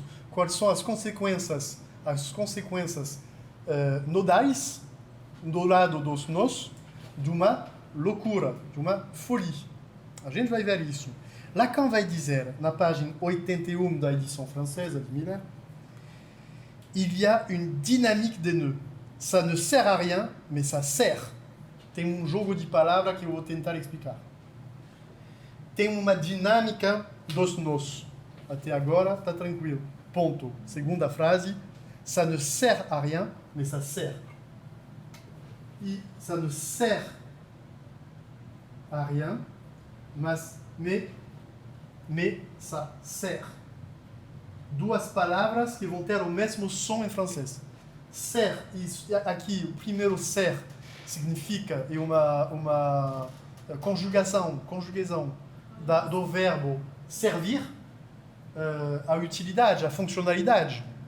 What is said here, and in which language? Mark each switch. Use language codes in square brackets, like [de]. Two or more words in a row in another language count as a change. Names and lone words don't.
[pt] Quais são as consequências nodais, do lado dos nós, de uma loucura, de uma folie. A gente vai ver isso. Lacan vai dizer, na página 81 da edição francesa de Miller, [fr] il y a une dynamique des nœuds. Ça ne sert à rien, mais ça sert. [pt] Tem um jogo de palavras que eu vou tentar explicar. Tem uma dinâmica dos nós. Até agora, está tranquilo. Ponto. Segunda frase, [fr] ça ne sert à rien, mais ça sert. E ça ne sert à rien, mais ça sert. [pt] Duas palavras que vão ter o mesmo som em francês. Ser, isso, aqui o primeiro ser significa uma conjugação do verbo servir, a utilidade, a funcionalidade.